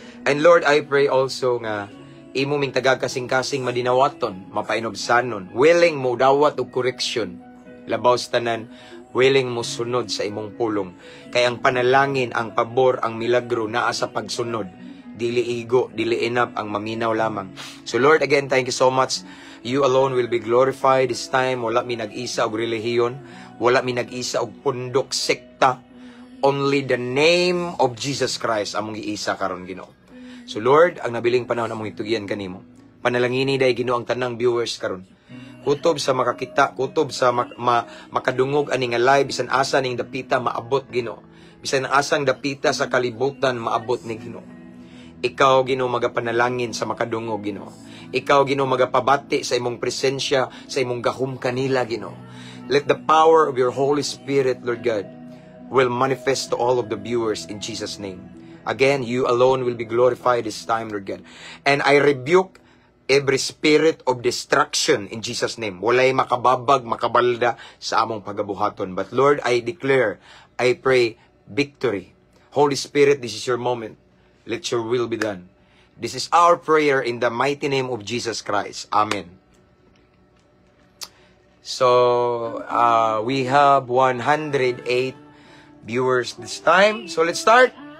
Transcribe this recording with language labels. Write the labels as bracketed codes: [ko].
[en] And Lord, I pray also [ceb] nga imo ming tagakasing-kasing madinawaton, mapainobsanon, willing mo dawat og correction, labaw sa tanan, willing mo sunod sa imong pulong. Kay ang panalangin, ang pabor, ang milagro naa sa pagsunod. Dili igo, dili inap, ang maminaw lamang. [en] So Lord, again, thank you so much. You alone will be glorified this time. [ceb] Wala mi nag-isa og relihiyon, wala mi nag-isa og pundok, sekta. [en] Only the name of Jesus Christ [ceb] among giisa karon Ginoo. So Lord, ang nabiling panahon among itugyan kanimo. Panalangini day Ginoo ang tanang viewers karon. Kutob sa makakita, kutob sa makadungog ani nga live, bisan asa ning dapita maabot Ginoo. Bisan asang dapita sa kalibutan maabot ni Ginoo. Ikaw Ginoo magapanalangin sa makadungog Ginoo. Ikaw Ginoo magapabati sa imong presensya, sa imong gahom kanila Ginoo. [en] Let the power of your Holy Spirit, Lord God, will manifest to all of the viewers in Jesus' name. Again, you alone will be glorified this time, Lord God. And I rebuke every spirit of destruction in Jesus' name. [ceb] Walay makababag, makabalda sa among pagabuhaton. [en] But Lord, I declare, I pray, victory. Holy Spirit, this is your moment. Let your will be done. This is our prayer in the mighty name of Jesus Christ. Amen. So, we have 108 viewers this time. So, let's start.